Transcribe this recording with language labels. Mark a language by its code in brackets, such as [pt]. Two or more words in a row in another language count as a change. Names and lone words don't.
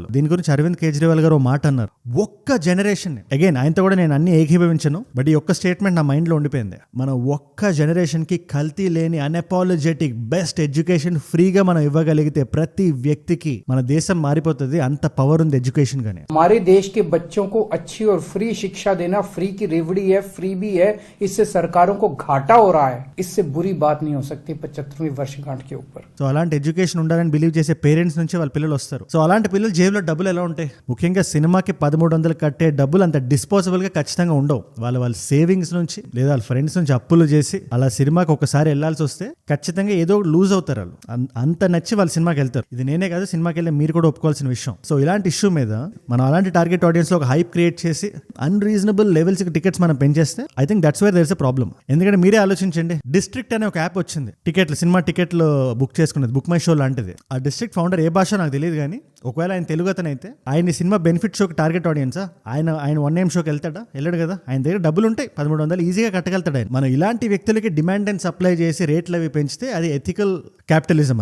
[te] దీని గురించి అరవింద్ కేజ్రీవాల్ గారు మాట అన్నారు, ఒక్క జనరేషన్. అగైన్ ఆయనతో కూడా నేను అన్ని ఏకీభవించను, బట్ ఈ ఒక్క స్టేట్మెంట్ నా మైండ్ లో ఉండిపోయింది. మన ఒక్క జనరేషన్ కి కల్తీ లేని [en] unapologetic best education free [te] మనం ఇవ్వగలిగితే ప్రతి వ్యక్తికి మన దేశం మారిపోతుంది. అంత పవర్ ఉంది ఎడ్యుకేషన్ గానే. [hi] हमारे देश के बच्चों को अच्छी और फ्री शिक्षा देना, फ्री की रेवड़ी है, फ्री भी है, इससे सरकारों को घाटा हो रहा है. इससे बुरी बात नहीं हो सकती 75वीं वर्षगांठ के ऊपर. [te] సో అలాంటి ఎడ్యుకేషన్ ఉండాలని బిలీవ్ చేసే పేరెంట్స్ నుంచి వాళ్ళ పిల్లలు వస్తారు. సో అలాంటి పిల్లలు జేబులో డబ్బులు ఎలా ఉంటాయి? ముఖ్యంగా సినిమాకి 1300 కట్టే డబ్బులు అంత డిస్పోజబుల్ గా ఖచ్చితంగా ఉండవు. వాళ్ళ సేవింగ్స్ నుంచి లేదా వాళ్ళ ఫ్రెండ్స్ నుంచి అప్పులు చేసి అలా సినిమాకి ఒకసారి వెళ్లాల్సి వస్తే ఖచ్చితంగా ఏదో లూజ్ అవుతారు వాళ్ళు. అంత నచ్చి వాళ్ళు సినిమాకి వెళ్తారు. ఇది నేనే కాదు, సినిమాకి వెళ్ళే మీరు కూడా ఒప్పుకోవాల్సిన విషయం. సో ఇలాంటి ఇష్యూ మీద మనం అలాంటి [en] target audience [te] లో ఒక [en] hype create [te] చేసి [en] unreasonable levels [te] కి టికెట్స్ మనం పెంచేస్తే [en] I think that's where there is a problem. [te] ఎందుకంటే మీరే ఆలోచించండి, డిస్ట్రిక్ట్ అనే ఒక యాప్ వచ్చింది, సినిమా టికెట్లు బుక్ చేసుకునేది, బుక్ మై షో లాంటిది. ఆ డిస్ట్రిక్ట్ ఫౌండర్ ఏ భాష నాకు తెలియదు, కానీ ఒకవేళ ఆయన తెలుగు అతను అయితే ఆయన సినిమా [en] benefit show target audience? [te] ఆయన 1 AM షోకి వెళ్తాడా? వెళ్ళాడు కదా. ఆయన దగ్గర డబ్బులు ఉంటాయి, 1300 ఈజీగా కట్టగలుగుతాడు ఆయన. మనం ఇలాంటి వ్యక్తులకి [en] demand and supply [te] చేసి రేట్లు అవి పెంచితే అది [en] ethical capitalism.